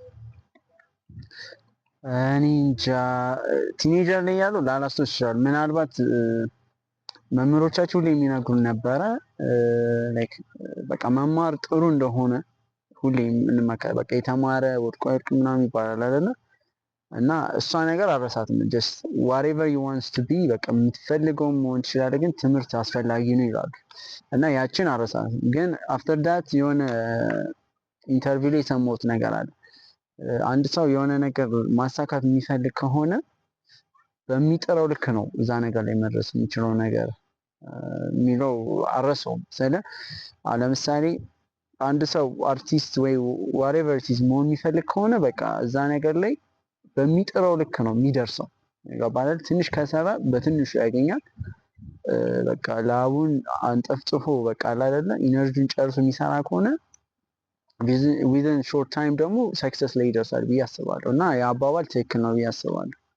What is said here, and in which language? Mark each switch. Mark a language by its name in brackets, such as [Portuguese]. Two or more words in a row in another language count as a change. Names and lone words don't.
[Amharic] እኔ እንጃ ቲኔጀር ላይ ያለው ላላስታውስ ይችላል። ምናልባት መምህሮቻችሁ ላይ የሚነግሩን ነበረ ላይክ በቃ መማር ጥሩ እንደሆነ ሁሌ እንመከር። በቃ የተማረ ወድቆ አይወድቅም ምናምን ይባላል አይደለ? እና እሷ ነገር አልረሳትም። ጀስት [English] whatever you want to be [Amharic] በቃ የምትፈልገው መሆን ትችላለህ፣ ግን ትምህርት አስፈላጊ ነው ይላሉ። እና ያችን አልረሳትም። ግን after that የሆነ ኢንተርቪው ላይ የሰማሁት ነገር አለ። አንድ ሰው የሆነ ነገር ማሳካት የሚፈልግ ከሆነ በሚጥረው ልክ ነው እዛ ነገር ላይ መድረስ የሚችለው ነገር የሚለው አልረሳውም። ለምሳሌ አንድ ሰው አርቲስት ወይ [English] whatever it is [Amharic] መሆን የሚፈልግ ከሆነ በቃ እዛ ነገር ላይ በሚጥረው ልክ ነው የሚደርሰው። ይገባል። ትንሽ ከሰራ በትንሹ ያገኛል። በቃ ላቡን አንጠፍጥፎ በቃ አይደለ ኢነርጂን ጨርሶ የሚሰራ ከሆነ [English] within short time [Amharic] ደግሞ ሰክሰስ ላይ ይደርሳል ብዬ አስባለሁ። እና የአባባል ትክክል ነው ብዬ አስባለሁ።